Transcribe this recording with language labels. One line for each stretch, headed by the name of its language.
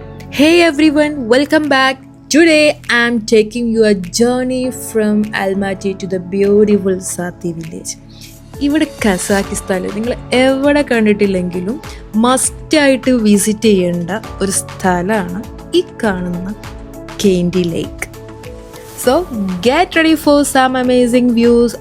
English: Hey everyone, welcome back. Today I'm taking you a journey from Almaty to the beautiful Sati village.
Malayalam: ഇവിടെ കസാക്കിസ്ഥാനിൽ നിങ്ങൾ എവിടെ കണ്ടിട്ടില്ലെങ്കിലും മസ്റ്റായിട്ട് visit ചെയ്യേണ്ട ഒരു സ്ഥലമാണ് ഈ കാണുന്ന കെയിൻഡി ലേക്ക്.
English: So get ready for some amazing views.